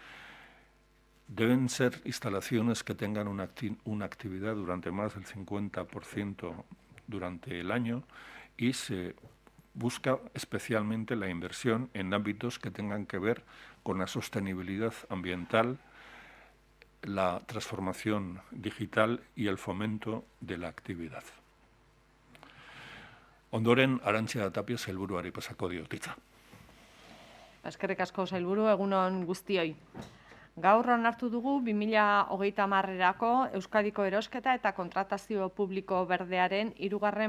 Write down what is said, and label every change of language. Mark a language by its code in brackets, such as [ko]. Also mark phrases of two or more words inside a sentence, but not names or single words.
[es] Deben ser instalaciones que tengan una actividad durante más del 50% durante el año y se busca especialmente la inversión en ámbitos que tengan que ver con la sostenibilidad ambiental, la transformación digital y el fomento de la actividad. [eu] Ondoren, Arantxa Tapia sailburuari pasako diot hitza. Eskerrik asko sailburu, egunon guztioi. Gaur onartu dugu 2030erako Euskadiko erosketa eta kontratazio publiko berdearen 3.